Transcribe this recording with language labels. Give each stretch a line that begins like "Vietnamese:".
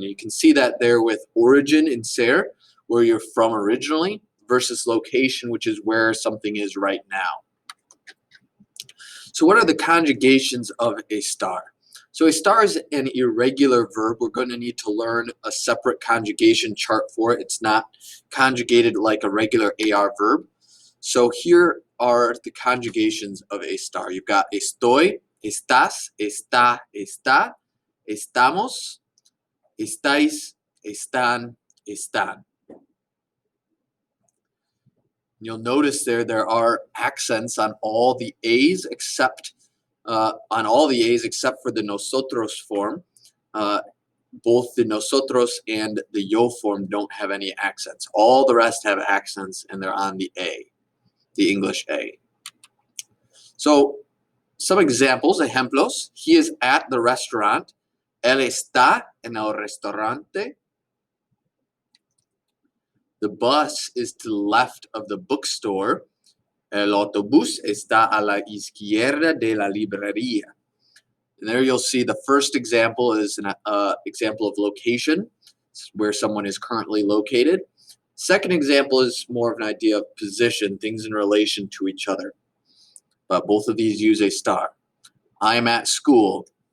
English: You can see that there with origin in ser, where you're from originally, versus location, which is where something is right now. So what are the conjugations of estar? So estar is an irregular verb. We're going to need to learn a separate conjugation chart for it. It's not conjugated like a regular AR verb. So here are the conjugations of estar. You've got
Spanish: estoy, estás, está, está, estamos, estáis, están, están.
English: You'll notice there are accents on all the A's except for the nosotros form. Both the nosotros and the yo form don't have any accents. All the rest have accents, and they're on the A, the English A. So some examples, ejemplos. He is at the restaurant.
Spanish: Él está en el restaurante.
English: The bus is to the left of the bookstore.
Spanish: El autobús está a la izquierda de la librería.
English: And there you'll see the first example is an example of location, where someone is currently located. Second example is more of an idea of position, things in relation to each other. But both of these use estar. I am at school.